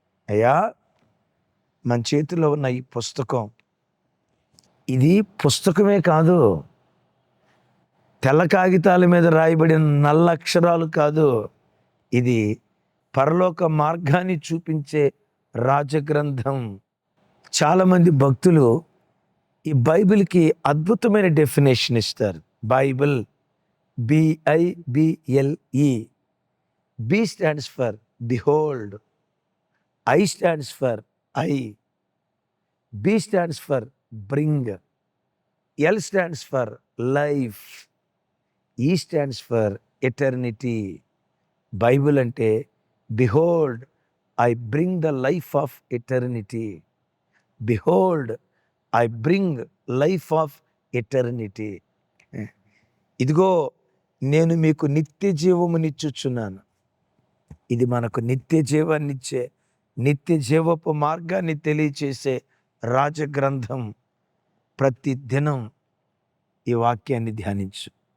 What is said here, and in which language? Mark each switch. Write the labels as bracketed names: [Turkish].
[Telugu] అయ్యా, మన చేతిలో ఉన్న ఈ పుస్తకం, ఇది పుస్తకమే కాదు, తెల్ల కాగితాల మీద రాయబడిన నల్ల అక్షరాలు కాదు. ఇది పరలోక మార్గాన్ని చూపించే రాజగ్రంథం. చాలామంది భక్తులు ఈ బైబిల్కి అద్భుతమైన డెఫినేషన్ ఇస్తారు. Bible BIBLE. [English] B stands for behold, I stands for I, B stands for bring, L stands for life, E stands for eternity. Bible అంటే behold, I bring the life of eternity. Behold, I bring life of eternity. [Telugu] ఇదిగో నేను మీకు నిత్య జీవమునిచ్చుచున్నాను. ఇది మనకు నిత్య జీవాన్నిచ్చే, నిత్య జీవపు మార్గాన్ని తెలియచేసే రాజగ్రంథం. ప్రతి దినం ఈ వాక్యాన్ని ధ్యానించు.